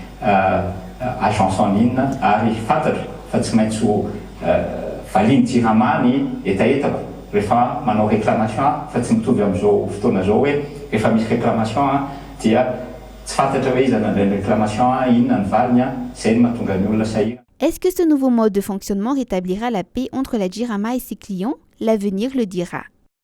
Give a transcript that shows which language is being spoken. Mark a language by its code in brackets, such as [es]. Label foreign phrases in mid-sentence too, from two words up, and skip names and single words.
[fr] agence en ligne [mg] ary fantatra fa tsy maintsy ho valiany Jirama ny etaetako rehefa manao réclamation fa tsy mitovy amin'izao fotoana izao hoe rehefa misy réclamation dia tsy fantatra hoe iza nandray ny réclamation inona ny valiny izay no mahatonga ny olona sahira. [fr] Est-ce que ce nouveau mode de fonctionnement rétablira la paix entre la Jirama et ses clients? L'avenir le dira.